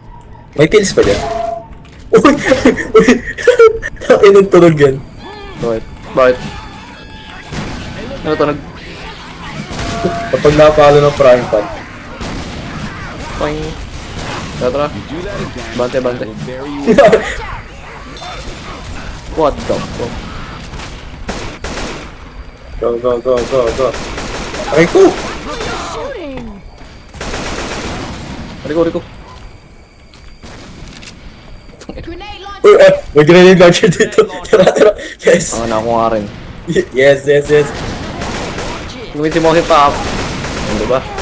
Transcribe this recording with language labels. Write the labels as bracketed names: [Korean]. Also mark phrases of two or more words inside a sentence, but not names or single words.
[Filipino] May pills pa dyan. Uy! Uy! Ay, nagtunog yan. Bakit? Bakit? Ano to nag... Kapag napalo ng frying pan. Pang... Tara. Bante, bante. [English] What the fuck? Go, go, go, go, go. [Filipino] Aray ko! Riko. [English] Grenade launcher. [Filipino] Uy, may [English] grenade launcher [Filipino] dito. Tara, tara. Yes. Ako na ako nga rin. [English] Yes, yes, yes. [Filipino] Gumitin mo kasi pa. Ano ba?